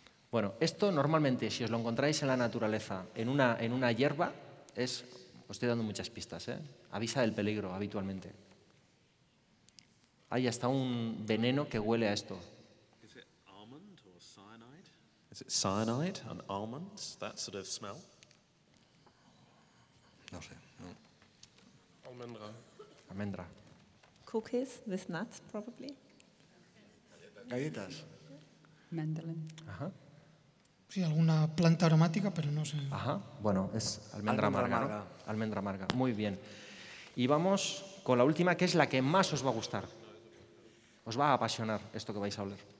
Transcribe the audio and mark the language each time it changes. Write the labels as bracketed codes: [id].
[es] Bueno, esto normalmente, si os lo encontráis en la naturaleza, en una hierba, os estoy dando muchas pistas, ¿eh? Avisa del peligro habitualmente. Hay hasta un veneno que huele a esto. [en] Is it almond or cyanide? Is it cyanide and almonds? That sort of smell? [es] No sé. No. Almendra. [en] Cookies with nuts, probably. [es] Galletas. [en] Mandolin. [es] Ajá. Sí, alguna planta aromática, pero no sé. Ajá. Bueno, es almendra amarga, ¿no? Almendra amarga. Muy bien. Y vamos con la última, que es la que más os va a gustar. Os va a apasionar esto que vais a oler.